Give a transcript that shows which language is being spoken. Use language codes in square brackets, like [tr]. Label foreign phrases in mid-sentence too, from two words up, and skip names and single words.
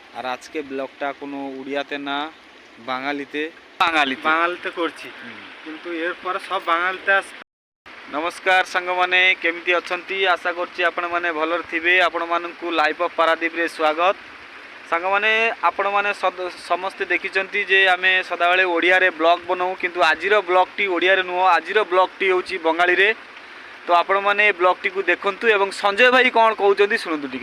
[bn] আর আজকে ব্লগটা কোনো উড়িয়াতে না, বাঙালিতে বাঙালিতে করছি, কিন্তু এরপরে সব বাঙালিতে আসবে। [or] ନମସ୍କାର ସାଙ୍ଗମାନେ, କେମିତି ଅଛନ୍ତି? ଆଶା କରୁଛି ଆପଣମାନେ ଭଲରେ ଥିବେ। ଆପଣମାନଙ୍କୁ ଲାଇଫ୍ ଅଫ୍ ପାରାଦୀପରେ ସ୍ୱାଗତ। ସାଙ୍ଗମାନେ, ଆପଣମାନେ ସମସ୍ତେ ଦେଖିଛନ୍ତି ଯେ ଆମେ ସଦାବେଳେ ଓଡ଼ିଆରେ ବ୍ଲଗ୍ ବନାଉ, କିନ୍ତୁ ଆଜିର ବ୍ଲଗ୍ଟି ଓଡ଼ିଆରେ ନୁହଁ, ଆଜିର ବ୍ଲଗ୍ଟି ହେଉଛି ବଙ୍ଗାଳୀରେ। ତ ଆପଣମାନେ ଏ ବ୍ଲଗ୍ଟିକୁ ଦେଖନ୍ତୁ ଏବଂ ସଞ୍ଜୟ ଭାଇ କ'ଣ କହୁଛନ୍ତି ଶୁଣନ୍ତୁ ଟିକେ।